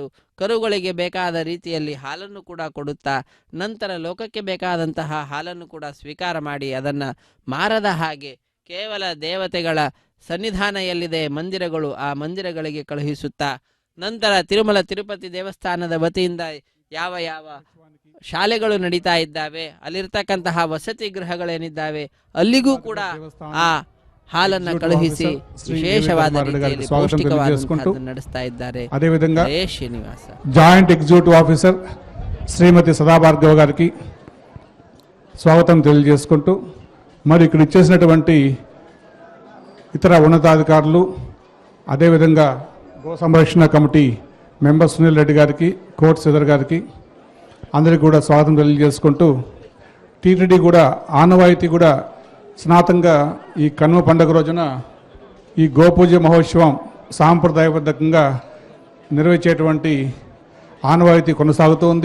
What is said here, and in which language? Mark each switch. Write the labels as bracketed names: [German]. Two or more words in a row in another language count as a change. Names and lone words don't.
[Kannada] ಕರುಗಳಿಗೆ ಬೇಕಾದ ರೀತಿಯಲ್ಲಿ ಹಾಲನ್ನು ಕೂಡ ಕೊಡುತ್ತಾ, ನಂತರ ಲೋಕಕ್ಕೆ ಬೇಕಾದಂತಹ ಹಾಲನ್ನು ಕೂಡ ಸ್ವೀಕಾರ ಮಾಡಿ ಅದನ್ನು ಮಾರದ ಹಾಗೆ ಕೇವಲ ದೇವತೆಗಳ ಸನ್ನಿಧಾನ ಎಲ್ಲಿದೆ ಮಂದಿರಗಳು, ಆ ಮಂದಿರಗಳಿಗೆ ಕಳುಹಿಸುತ್ತಾ, ನಂತರ ತಿರುಮಲ ತಿರುಪತಿ ದೇವಸ್ಥಾನದ ವತಿಯಿಂದ ಯಾವ ಯಾವ ಶಾಲೆಗಳು ನಡೀತಾ ಇದ್ದಾವೆ, ಅಲ್ಲಿರ್ತಕ್ಕಂತಹ ವಸತಿ ಗೃಹಗಳೇನಿದ್ದಾವೆ ಅಲ್ಲಿಗೂ ಕೂಡ ಆ ಹಾಲನ್ನು ಕಳುಹಿಸಿ ವಿಶೇಷವಾದ ರೀತಿಯಲ್ಲಿ ಪೌಷ್ಟಿಕವಾದ ನಡೆಸ್ತಾ ಇದ್ದಾರೆ. [Telugu] అదేవిధంగా [Kannada] ಶ್ರೀನಿವಾಸ [English] Joint Executive Officer [Telugu] శ్రీమతి సదాభార్గవ గారికి, స్వాగతం తెలియజేసుకుంటూ మరి ఇక్కడ ఇచ్చేసినటువంటి ఇతర ఉన్నతాధికారులు, అదేవిధంగా గో సంరక్షణ [English] committee member [Telugu] సునీల్ రెడ్డి గారికి, కోట్ శ్రీధర్ గారికి అందరికీ కూడా స్వాగతం తెలియజేసుకుంటూ టీటీడీ కూడా ఆనవాయితీ కూడా సనాతనంగా ఈ కనుమ పండుగ రోజున ఈ గోపూజ మహోత్సవం సాంప్రదాయబద్ధంగా నిర్వహించేటువంటి ఆనవాయితీ కొనసాగుతూ ఉంది.